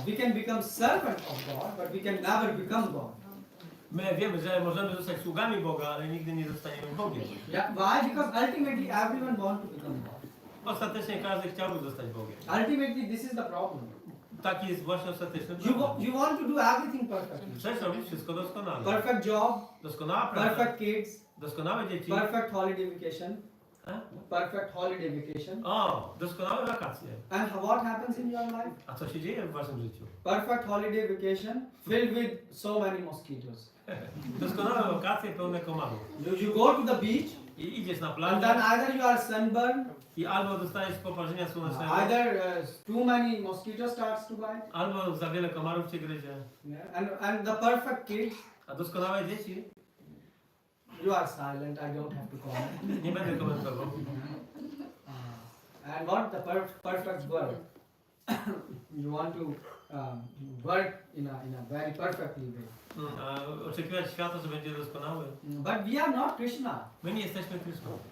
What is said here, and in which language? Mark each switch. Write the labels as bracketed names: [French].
[English] We can become servant of God, but we can never become God. [Polish] My wiemy, że możemy zostać sługami Boga, ale nigdy nie zostaniemy Bogiem. [English] Yeah, why? Because ultimately everyone wants to become God. [Polish] Ostatecznie każdy chciałby zostać Bogiem. [English] Ultimately this is the problem. [Polish] Taki jest właśnie ostateczny problem. [English] You want to do everything perfectly. [Polish] Chcesz robić wszystko doskonale. [English] Perfect job, [Polish] Doskonała praca, [English] perfect kids, [Polish] doskonałe dzieci. [English] perfect holiday vacation, E? perfect holiday vacation. [Polish] O, doskonałe wakacje. [English] And what happens in your life? [Polish] A co się dzieje w waszym życiu? [English] Perfect holiday vacation filled with so many mosquitoes. [Polish] Doskonałe wakacje pełne komarów. [English] You go to the beach [Polish] I idziesz na [English] and [Polish] plażę [English] then either you are sunburned, [Polish] i albo dostajesz poparzenia słonecznego, [English] either too many mosquitoes starts to bite, [Polish] albo za wiele komarów cię gryzie. [English] yeah, and the perfect kids, [Polish] A doskonałe dzieci, [English] you are silent, I don't have to comment. [Polish] nie będę komentował. [English] And what the perfect work? You want to work in a very perfectly way. [Polish] A oczekiwać świata, że będzie doskonały. [English] But we are not Krishna. [Polish] My nie jesteśmy Krishną.